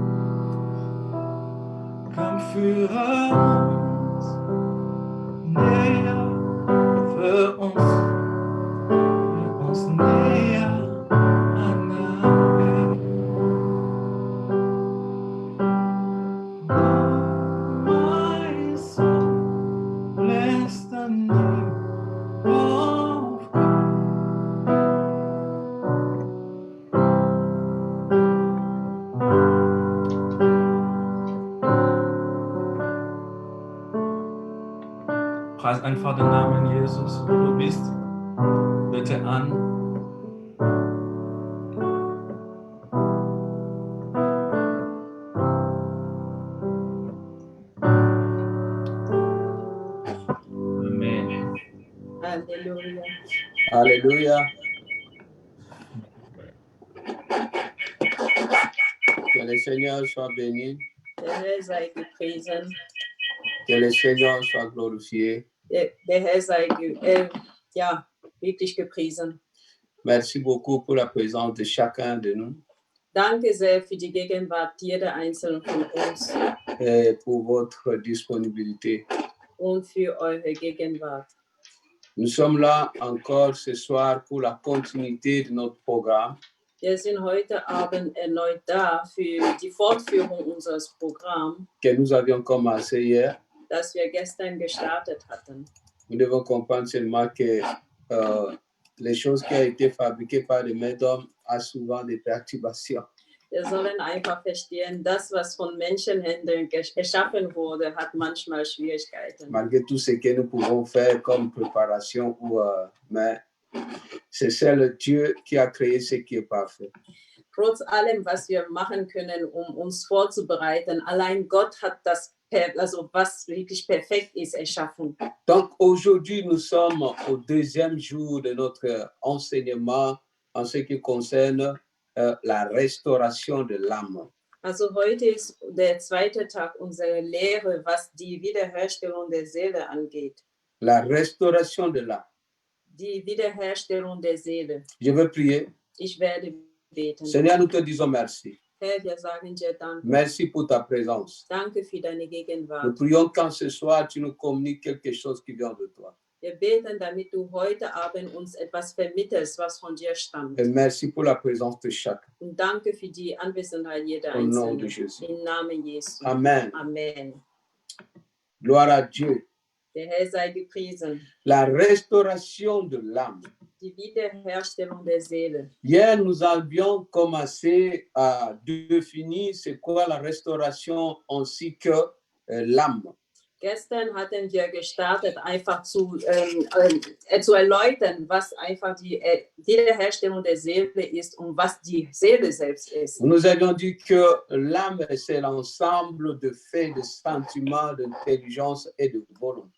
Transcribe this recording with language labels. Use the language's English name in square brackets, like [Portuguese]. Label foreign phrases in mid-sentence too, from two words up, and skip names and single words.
[German] Komm, führe uns näher, für uns näher an dein Herz. [English] My soul, bless the name of God. [German] Preis einfach den Namen Jesus, wo du bist. Bitte an. Amen. Alléluia. Alléluia. [French] Que le Seigneur soit béni. [German] Der Herr sei gepriesen. [French] Que le Seigneur soit glorifié. [German] Der Herr sei wirklich gepriesen. [French] Merci beaucoup pour la présence de chacun de nous. [German] Danke sehr für die Gegenwart jeder einzelnen von uns. [French] Et pour votre disponibilité. [German] Und für eure Gegenwart. [French] Nous sommes là encore ce soir pour la continuité de notre programme. [German] Wir sind heute Abend erneut da für die Fortführung unseres Programms, [French] Que nous avions commencé hier. [German] das wir gestern gestartet hatten. [French] Nous devons comprendre seulement que les choses qui ont été fabriquées par les mains d'hommes ont souvent des perturbations. [German] Wir sollen einfach verstehen, das, was von Menschenhänden erschaffen wurde, hat manchmal Schwierigkeiten. [French] Malgré tout ce que nous pouvons faire comme préparation, mais c'est seul Dieu qui a créé ce qui est parfait. [German] Trotz allem, was wir machen können, uns vorzubereiten, allein Gott hat das, was wirklich perfekt ist, erschaffen. [French] Donc aujourd'hui, nous sommes au deuxième jour de notre enseignement en ce qui concerne la restauration de l'âme. [German] Also heute ist der zweite Tag unserer Lehre, was die Wiederherstellung der Seele angeht. [French] La restauration de l'âme. [German] Die Wiederherstellung der Seele. [French] Je veux prier. [German] Ich werde beten. [French] Seigneur, nous te disons merci. [German] Herr, wir sagen dir Danke. [French] Merci pour ta présence. [German] Danke für deine [French] Nous [German] Gegenwart. [French] prions quand ce soir, tu nous communiques quelque chose qui vient de toi. [German] Wir beten, damit du heute Abend uns etwas vermittelst, was von dir stammt. [French] Et merci pour la présence de chacun. [German] Und danke für die Anwesenheit jeder [French] Au nom de [German] Einzelnen. [French] Jésus. [German] Im Namen Jesu. Amen. Amen. [French] Gloire à Dieu. [German] Der Herr sei gepriesen. [French] La restauration de l'âme. [German] Die Wiederherstellung der Seele. [French] Hier, nous avions commencé à définir c'est quoi la restauration ainsi que l'âme. [German] Gestern hatten wir gestartet, einfach zu erläutern, was einfach die Wiederherstellung der Seele ist und was die Seele selbst ist. [French] Nous avions dit que l'âme, c'est l'ensemble de faits, de sentiments, d'intelligence et de volonté.